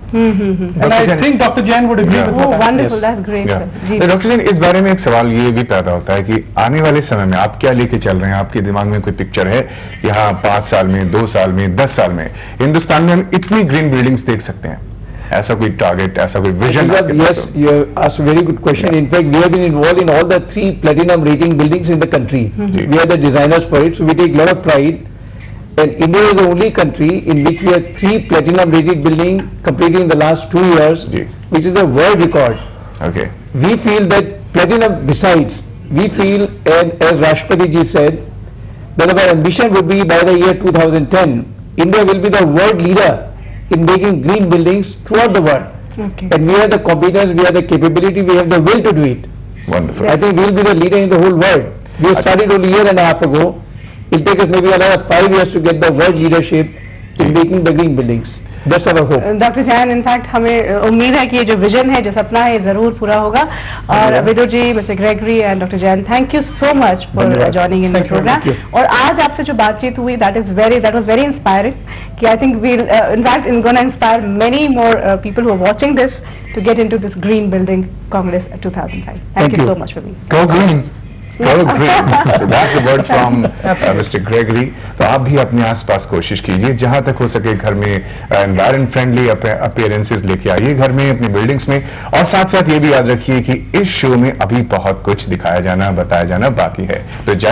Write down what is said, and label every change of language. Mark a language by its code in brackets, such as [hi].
[en] And I think doctor Jain would agree with that. Wonderful, that's great sir. [hi] Doctor Jain, इस बारे में एक सवाल ये भी पैदा होता है कि आने वाले समय में आप क्या लेके चल रहे हैं? आपके दिमाग में कोई पिक्चर है कि हाँ 5 साल में, 2 साल में, 10 साल में हिंदुस्तान में हम इतनी ग्रीन बिल्डिंग्स देख सकते हैं? ऐसा कोई टारगेट, ऐसा कोई vision? [en] Yes, you asked a very good question. In fact, we have been involved in all the 3 platinum rating buildings in the country. We are the designers for it, so we take a lot of pride. And India is the only country in which we have 3 platinum rated building completed in the last 2 years, which is a world record. Okay. We feel that platinum, besides, we feel, and as Rashtrapati ji said, that our ambition would be by the year 2010, India will be the world leader in making green buildings throughout the world. Okay. And we have the competence, we have the capability, we have the will to do it. Wonderful. I think we'll be the leader in the whole world. We have started only a year and a half ago. It'll take us maybe another 5 years to get the world leadership in making the green buildings. That's our hope. [hi] Doctor Jain, in fact हमें उम्मीद है कि ये जो vision है, जो सपना है, ये जरूर पूरा होगा। [en] और Vidur ji, mister Gregory and doctor Jain, thank you so much for joining in the program. [hi] और आज आपसे जो बातचीत हुई, [en] That was very inspiring. कि I think will in fact in gonna inspire many more people who are watching this to get into this green building congress 2005। Thank you so much for being. Go green. Oh, great. So that's the word from Mr. Gregory. [hi] तो आप भी अपने आसपास कोशिश कीजिए, जहां तक हो सके घर में एनवायरमेंट फ्रेंडली अपीयरेंसेस लेके आइए घर में, अपनी बिल्डिंग्स में। और साथ साथ ये भी याद रखिए कि इस शो में अभी बहुत कुछ दिखाया जाना, बताया जाना बाकी है। तो जाइए